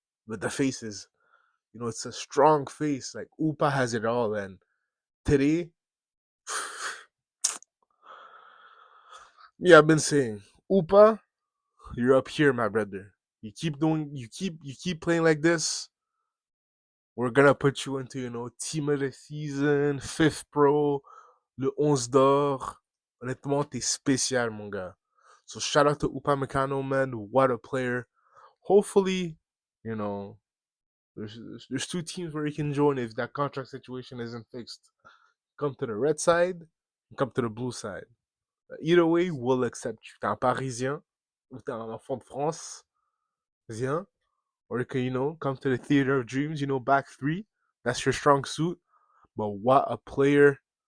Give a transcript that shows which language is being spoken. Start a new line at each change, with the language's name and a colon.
English: But the face is, it's a strong face. Like Upa has it all, and today, yeah, I've been saying, Upa, you're up here, my brother. You keep playing like this. We're gonna put you into, team of the season, fifth pro, le 11 d'or.
French: Honnêtement, t'es spécial, mon gars.
English: So shout out to Upamecano, man. What a player. Hopefully, you know, There's two teams where you can join if that contract situation isn't fixed. Come to the red side, come to the blue side. Either way, we'll accept you.
French: T'es un Parisien ou t'es un enfant de France, viens.
English: Or you can, come to the theater of dreams, back three. That's your strong suit. But what a player.